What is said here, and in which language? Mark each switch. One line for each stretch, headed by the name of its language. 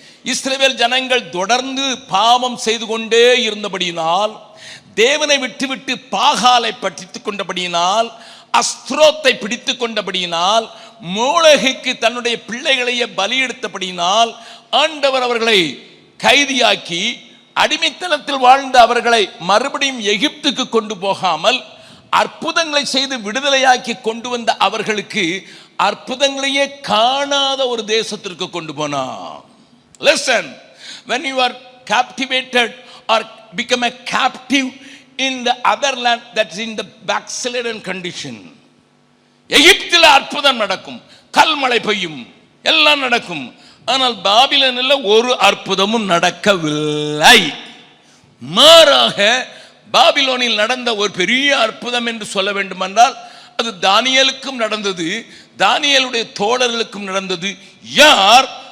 Tamil: இஸ்ரவேல் ஜனங்கள் தொடர்ந்து பாவம் செய்து கொண்டே இருந்தபடியினால், தேவனை விட்டுவிட்டு பாகாலை பற்றித்துக் கொண்டபடியினால், அஸ்திரோத்தை பிடித்துக் கொண்டபடியினால், மோளேகுக்கு தன்னுடைய பிள்ளைகளையே பலியெடுத்தபடியினால் ஆண்டவர் அவர்களை கைதியாக்கி அடிமைத்தனத்தில் வாழ்ந்த அவர்களை மறுபடியும் எகிப்துக்கு கொண்டு போகாமல் அற்புதங்களை செய்து விடுதலையாக்கி கொண்டு வந்த அவர்களுக்கு அற்புதங்களையே காணாத ஒரு தேசத்திற்கு கொண்டு போனார்.
English: Listen, when you are captivated or become a captive in the other land that's in the backslidden condition,
Tamil: எகிப்தில் அற்புதம் நடக்கும், கல்மழை பெய்யும், எல்லாம் நடக்கும். ஆனால் பாபிலோனில் ஒரு அற்புதமும் நடக்கவில்லை. மாறாக பாபிலோனில் நடந்த ஒரு பெரிய அற்புதம் என்று சொல்ல வேண்டுமென்றால் அது தானியேலுக்கும் நடந்தது, தானியேலுடைய தோழர்களுக்கும் நடந்தது. யார்?